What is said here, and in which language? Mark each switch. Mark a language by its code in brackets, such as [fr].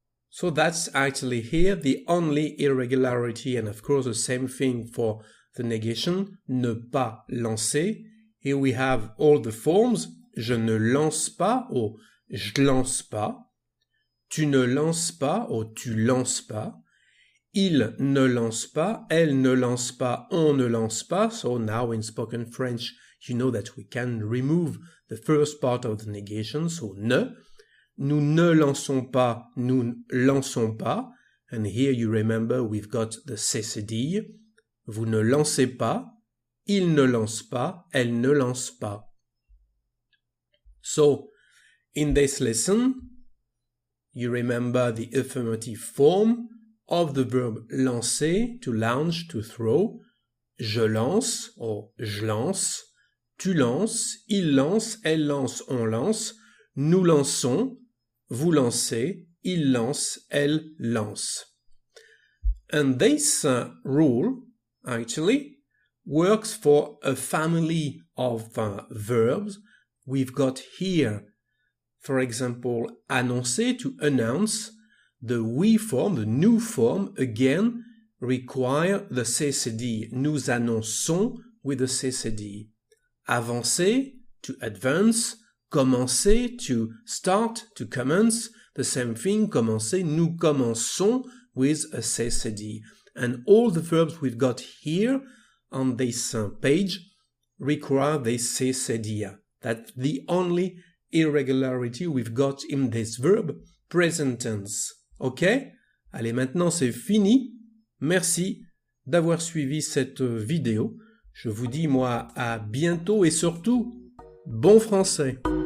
[en] So that's actually here the only irregularity, and of course the same thing for the negation, [fr] ne pas lancer. [en] Here we have all the forms. [fr] Je ne lance pas or je lance pas. Tu ne lances pas or tu lances pas. Il ne lance pas, elle ne lance pas, on ne lance pas. [en] So now in spoken French, you know that we can remove the first part of the negation, so ne. [fr] Nous ne lançons pas, nous lançons pas. [en] And here you remember we've got the cécédille. [fr] Vous ne lancez pas, il ne lance pas, elle ne lance pas. [en] So, in this lesson, you remember the affirmative form of the verb lancer, to launch, to throw. [fr] Je lance or je lance. Tu lances, il lance, elle lance, on lance. Nous lançons, vous lancez, il lance, elle lance. [en] And this rule actually works for a family of verbs. We've got here, for example, annoncer, to announce. The we form, the nous form, again, require the cécédille. [fr] Nous annonçons [en] with the cécédille. Avancer, to advance. Commencer, to start, to commence. The same thing, commencer, [fr] nous commençons [en] with a cécédille. And all the verbs we've got here on this page require this cécédille. That's the only irregularity we've got in this verb, present tense. Ok? [fr] Allez, maintenant c'est fini. Merci d'avoir suivi cette vidéo. Je vous dis, moi, à bientôt et surtout, bon français!